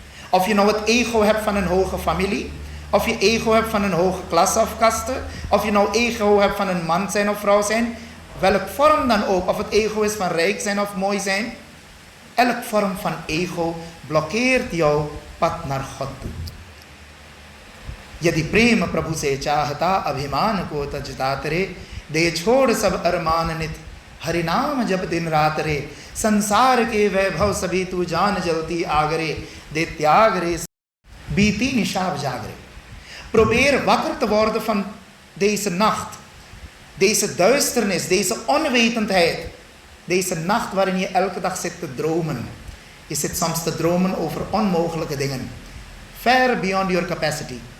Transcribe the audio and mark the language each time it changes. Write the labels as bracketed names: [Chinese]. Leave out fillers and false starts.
[Dutch] Of je nou het ego hebt van een hoge familie, of je ego hebt van een hoge klasse of kaste, of je nou ego hebt van een man zijn of vrouw zijn, welk vorm dan ook, of het ego is van rijk zijn of mooi zijn, elk vorm van ego blokkeert jouw pad naar God toe. [Hindi] यदि प्रेम प्रभु से चाहता, अभिमान को तजता तेरे, दे छोड़ सब अरमान नित, हरि नाम जप दिन रात रे, संसार के वैभव सभी तू जान जलती आगरे, दे त्याग रे बीती निशाब जागरे. [Dutch] Probeer wakker te worden van deze nacht, deze duisternis, deze onwetendheid, deze nacht waarin je elke dag zit te dromen. Je zit soms te dromen over onmogelijke dingen, [English] far beyond your capacity.